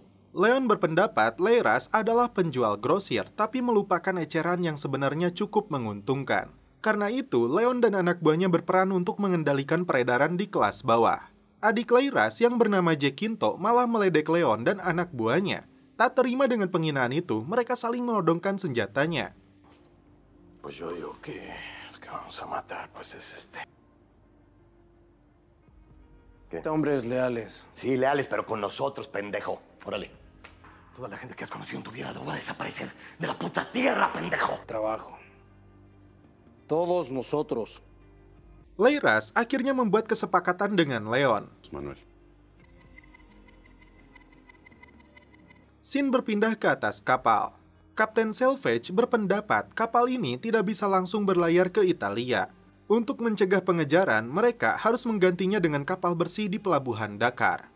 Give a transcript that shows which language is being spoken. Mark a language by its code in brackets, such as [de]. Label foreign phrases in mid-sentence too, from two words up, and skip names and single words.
[id] Leon berpendapat Leiras adalah penjual grosir tapi melupakan eceran yang sebenarnya cukup menguntungkan. Karena itu, Leon dan anak buahnya berperan untuk mengendalikan peredaran di kelas bawah. Adik Leiras yang bernama Jack Quinto malah meledek Leon dan anak buahnya. Tak terima dengan penghinaan itu, mereka saling menodongkan senjatanya. [es] Pues yo digo que el que vamos a matar pues es este. Hombres leales. Sí, leales, pero con nosotros, pendejo. Órale. Toda la gente que has conocido en tu vida va a desaparecer de la puta tierra, pendejo. Trabajo. Todos nosotros. [id] Leiras akhirnya membuat kesepakatan dengan Leon. Manuel. Scene berpindah ke atas kapal. Kapten Salvage berpendapat kapal ini tidak bisa langsung berlayar ke Italia. Untuk mencegah pengejaran, mereka harus menggantinya dengan kapal bersih di pelabuhan Dakar.